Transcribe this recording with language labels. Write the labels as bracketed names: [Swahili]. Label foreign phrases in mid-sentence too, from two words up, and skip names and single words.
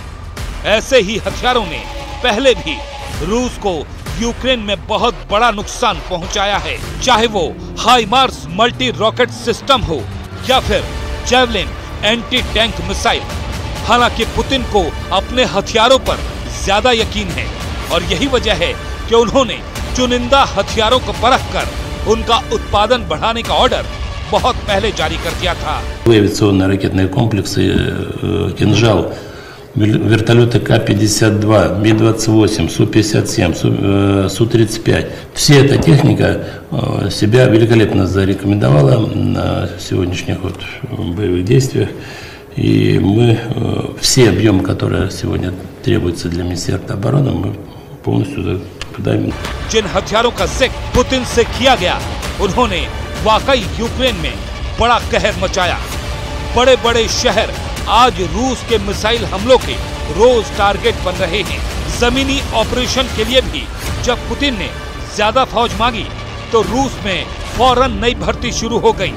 [Hindi] ऐसे ही हथियारों ने पहले भी रूस को यूक्रेन में बहुत बड़ा नुकसान पहुंचाया है, चाहे वो हाइमार्स [English] multi rocket system [Hindi] हो या फिर जेवलिन [English] anti tank missile. [Hindi] हालांकि पुतिन को अपने हथियारों पर ज्यादा यकीन है और यही वजह है कि उन्होंने चुनिंदा हथियारों को परखकर उनका उत्पादन बढ़ाने का ऑर्डर बहुत पहले जारी कर दिया था। [Russian] Авиационные ракетные комплексы «Кинжал», вертолеты К-52, Ми-28, Су-57, Су-35. Вся эта техника себя великолепно зарекомендовала на сегодняшних боевых действиях. И мы все объемы, которые сегодня требуются для Министерства обороны, мы полностью даем. [Hindi] जिन हथियारों का जिक्र पुतिन से किया गया, उन्होंने वाकई यूक्रेन में बड़ा कहर मचाया। बड़े बड़े शहर आज रूस के मिसाइल हमलों के रोज टारगेट बन रहे हैं। जमीनी ऑपरेशन के लिए भी जब पुतिन ने ज्यादा फौज मांगी तो रूस में फौरन नई भर्ती शुरू हो गई।